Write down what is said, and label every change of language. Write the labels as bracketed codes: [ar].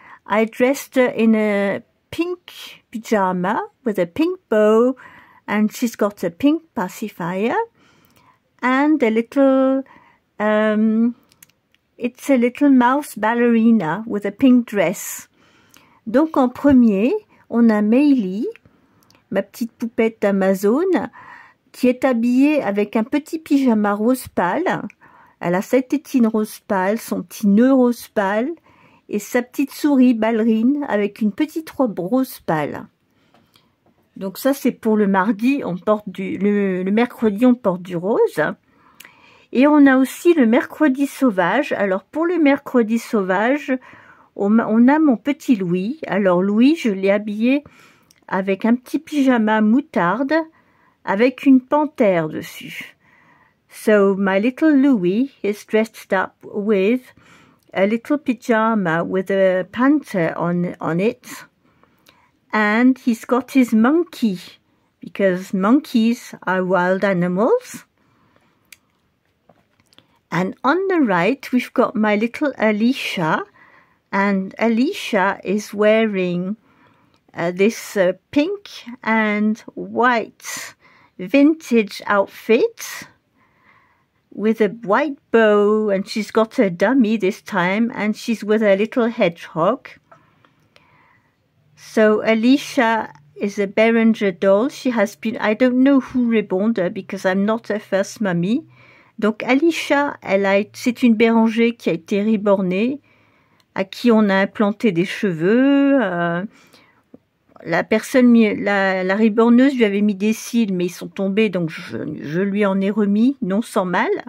[en] I dressed her in a pink pyjama with a pink bow, and she's got a pink pacifier and a little it's a little mouse ballerina with a pink dress. [fr] Donc en premier, on a Maylie, ma petite poupette d'Amazon, qui est habillée avec un petit pyjama rose pâle. Elle a sa tétine rose pâle, son petit nœud rose pâle et sa petite souris ballerine avec une petite robe rose pâle. Donc ça c'est pour le mardi, on porte le mercredi on porte du rose. Et on a aussi le mercredi sauvage. Alors pour le mercredi sauvage, on a mon petit Louis. Alors Louis, je l'ai habillé avec un petit pyjama moutarde avec une panthère dessus. [en] So my little Louis is dressed up with a little pyjama with a panther on it. And he's got his monkey, because monkeys are wild animals. And on the right, we've got my little Alicia, and Alicia is wearing this pink and white vintage outfit with a white bow, and she's got a dummy this time, and she's with a little hedgehog. So Alicia is a Beringer doll. She has been, I don't know who reborn her because I'm not her first mummy. [fr] Donc Alicia, c'est une Béranger qui a été rebornée, à qui on a implanté des cheveux. La reborneuse lui avait mis des cils, mais ils sont tombés, donc je lui en ai remis, non sans mal.